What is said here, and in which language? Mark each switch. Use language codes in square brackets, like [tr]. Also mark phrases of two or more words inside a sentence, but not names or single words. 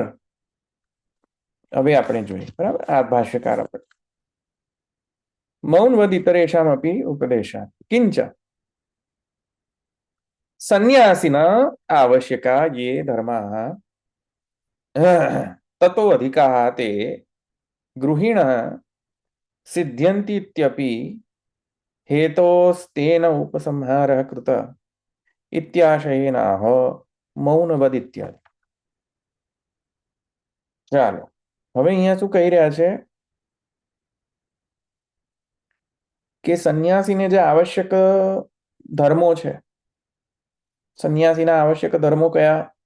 [gu] હવે આપણે જોઈએ, બરાબર. આ ભાષ્યકાર આપણે [sa] મૌનવદ ઇતરેશામ અપી ઉપદેશાત કિંચ સંન્યાસિના આવશ્યકા યે ધર્માઃ તતો અધિકાः તે ગૃહિણઃ સિદ્ધ્યન્તીत्यपि हेतोस्तेन उपसंहारः कृत इत्याशयेनाह મૌનવદ ઇત્યાદિ. [gu] ચાલો, હવે અહીંયા શું કહી રહ્યા છે કે સંન્યાસીને જે આવશ્યક ધર્મો છે, સંન્યાસીના આવશ્યક ધર્મો કયા?